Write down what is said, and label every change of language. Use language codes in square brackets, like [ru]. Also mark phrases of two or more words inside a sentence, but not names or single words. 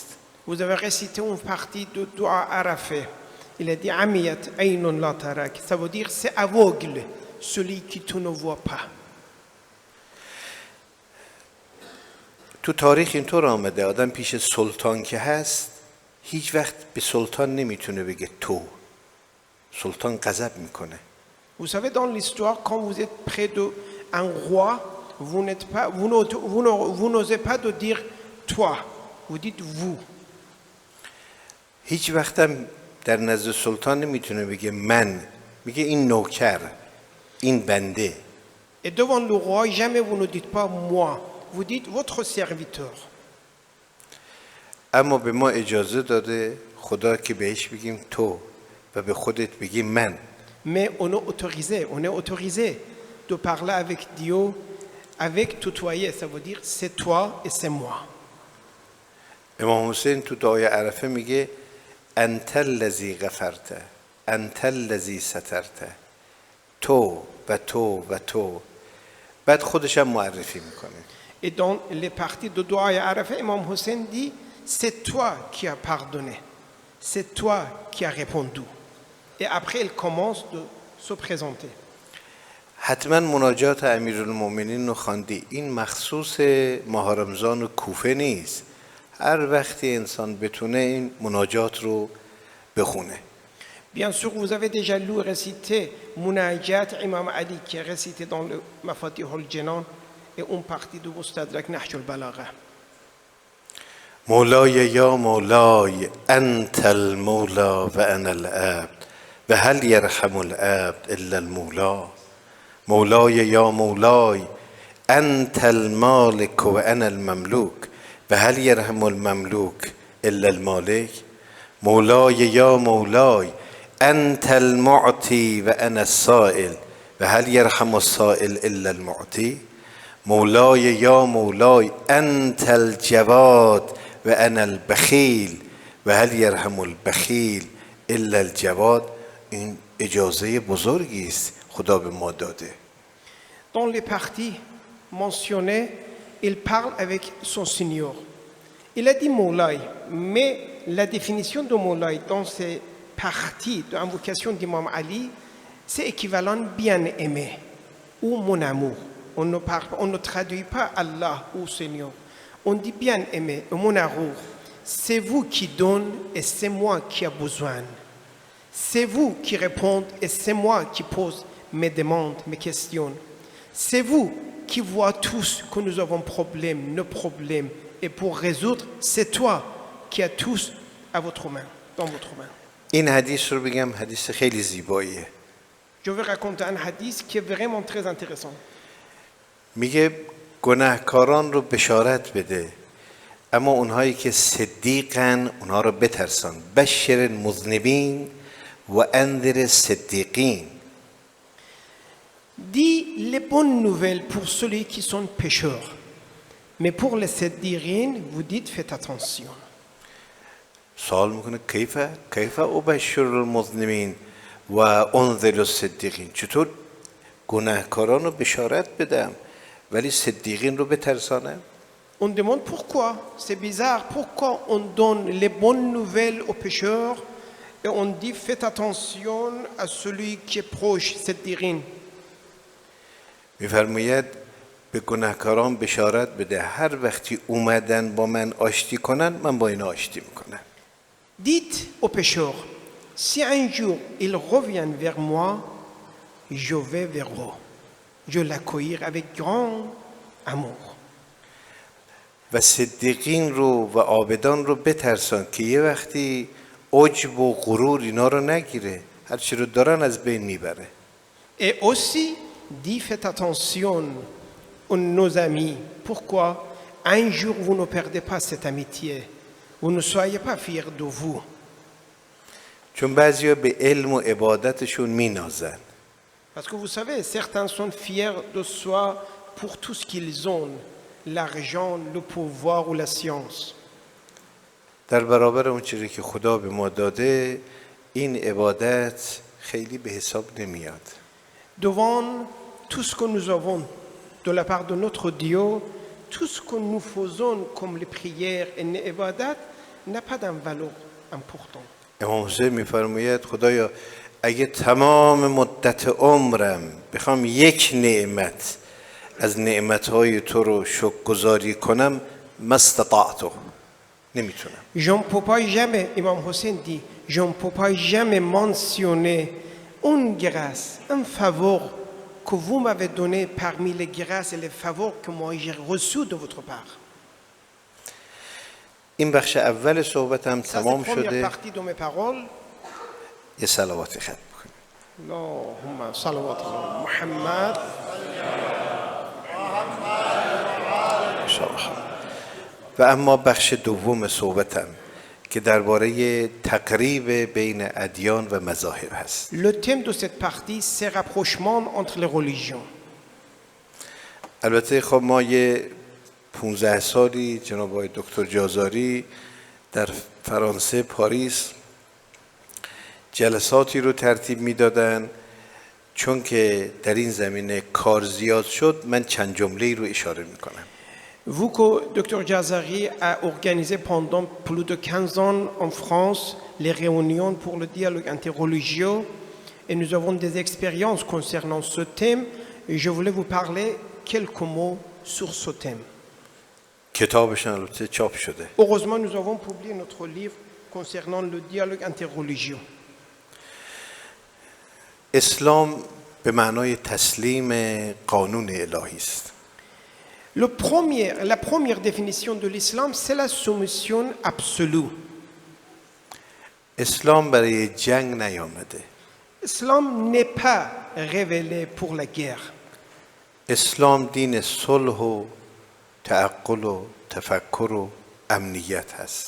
[fr] Vous avez récité une partie de Dua Arafah. Il a dit [ar] عميت عين لا تراك. [fr] Ça veut dire c'est aveugle, celui qui tu ne vois pas. [fa] تو تاریخ اینطور آمده آدم پیش سلطان که هست هیچ وقت به سلطان نمیتونه بگه تو، سلطان غضب میکنه. [fr] Vous savez, dans l'histoire, quand vous êtes près d'un roi, vous n'osez pas de dire toi, vous dites vous. [fa] هیچ وقتم در نزد سلطان نمیتونه بگه من، میگه این نوکر، این بنده. [fr] Et devant le roi, jamais vous ne dites pas moi, vous dites votre serviteur. [fa] اما به ما اجازه داده خدا که بهش بگیم تو و به خودت بگیم من. [fr] Mais on est autorisé de parler avec Dieu, avec tutoyer, ça veut dire c'est toi et c'est moi. [fa] امام حسین تو دعای عرفه میگه [ar] انت الذی غفرت، انت الذی سترت، [fa] تو و تو و تو، بعد خودش هم معرفی میکنه. [fr] Et dans les parties de Dua et Arafah, Imam Hussein dit c'est toi qui as pardonné, c'est toi qui as répondu. Et après, il commence de se présenter. [fa] حتما مناجات امیرالمومنین رو خواندی، این مخصوص ماه رمضان و کوفه نیست، هر وقتی انسان بتونه این مناجات رو بخونه. [fr] Bien sûr, vous avez déjà lu et récité Munajat Imam Ali qui est récité dans le Mafatih al-Jinan et une partie de Mustadrak Nahj al-Balagha. [ar] مولاي يا مولاي أنت المولى وأنا العبد وهل يرحم العبد إلا المولى. مولاي يا مولاي أنت المالك وأنا المملوك وهل يرحم المملوك إلا المالك. مولاي يا مولاي أنت المعطي وأنا السائل وهل يرحم السائل إلا المعطي. مولاي يا مولاي أنت الجواد و انا البخیل و هل یرحم البخیل الا الجواد، [fa] این اجازه بزرگی است خدا به ما داده. [fr] Dans les parties mentionnées, il parle avec son Seigneur. Il a dit Moulay, mais la définition de Moulay dans ces parties d'invocation d'Imam Ali, c'est équivalent bien-aimé ou mon amour. On ne traduit pas Allah ou Seigneur. On dit bien-aimé ou mon amour. C'est vous qui donnez et c'est moi qui ai besoin. C'est vous qui répondez et c'est moi qui pose mes demandes, mes questions. C'est vous qui voyez tous que nous avons problèmes, nos problèmes. Et pour résoudre, c'est toi qui as tous à votre main, dans votre main. [fa] این حدیث رو بگم، حدیث خیلی زیباییه. [fr] Je vais raconter un hadith qui est vraiment très intéressant. [fa] میگه گناهکاران رو بشارت بده، اما اونهایی که صدیقن اونها رو بترسان. [ar] بشر المذنبین و انذر الصدیقین. [fr] Dis les bonnes nouvelles pour ceux qui sont pécheurs. Mais pour les siddiqines, vous dites faites attention. [fa] سوال میکنه [ar] کیف ابشر المذنبین و انذر الصدیقین، [fa] چطور گناهکاران رو بشارت بدم ولی صدیقین رو بترسانم؟ [fr] On demande pourquoi. C'est bizarre. Pourquoi on donne les bonnes nouvelles aux pécheurs et on dit faites attention à celui qui est proche, siddiqine. [fa] میفرماید به گناهکاران بشارت بده هر وقتی اومدن با من آشتی کنن من با اینا آشتی میکنم. [fr] Dites aux pécheurs, si un jour ils reviennent vers moi, je vais vers eux. Je l'accueillir avec grand amour. [fa] و صدیقین رو و عابدان رو بترسان که یه وقتی عجب و غرور اینا رو نگیره، هر چی رو دارن از بین میبره. [fr] Et aussi, dis faites attention à nos amis. Pourquoi? Un jour vous ne perdez pas cette amitié. Vous ne soyez pas fiers de vous. [fa] چون بعضیا به علم و عبادتشون مینازن. [fr] Parce que vous savez, certains sont fiers de soi pour tout ce qu'ils ont, l'argent, le pouvoir ou la science. [fa] در برابر اون چیزی که خدا به ما داده این عبادت خیلی به حساب نمیاد. [fr] Devant tout ce que nous avons de la part de notre Dieu, tout ce que nous faisons comme les prières et les ibadat n'a pas d'une valeur importante. [fa] امام حسین میفرماید خدایا اگه تمام مدت عمرم بخوام یک نعمت از نعمتهای تو رو شکرگزاری کنم مستطعته، نمیتونم. [fr] Je ne peux pas jamais, Imam Hussein dit, je ne peux pas jamais mentionner une grâce, un faveur que vous m'avez donné parmi les grâces et les faveurs que moi j'ai reçus de votre part. [fa] این بخش اول صحبتم [fr] Ça, c'est [fa] تمام [fr] la première [fa] شده. [fr] partie de mes paroles. [fa] یه صلواتی ختم کنیم. [ar] اللهم صلوات على محمد. [fa] و اما بخش دوم صحبتم که درباره تقریب بین ادیان و مذاهب هست. [fr] Le thème de cette partie, c'est le rapprochement entre les religions. [fa] البته خب ما یه 15 سالی جناب آقای دکتر جازاری در فرانسه پاریس جلساتی رو ترتیب میدادن، چون که در این زمینه کار زیاد شد من چند جمله‌ای رو اشاره میکنم. [fr] Vous que Dr Jazari a organisé pendant plus de 15 ans en France les réunions pour le dialogue interreligieux et nous avons des expériences concernant ce thème et je voulais vous parler quelques mots sur ce thème. [fa] کتابشون البته چاپ شده. [fr] Heureusement, nous avons publié notre livre concernant le dialogue interreligieux. [fa] اسلام به معنای تسلیم قانون الهی است. [fr] La première définition de l'islam, c'est la soumission absolue. [fa] اسلام برای جنگ نیامده. [fr] L'islam n'est pas révélé pour la guerre. [fa] اسلام دین صلح و تعقل و تفکر و امنیت هست.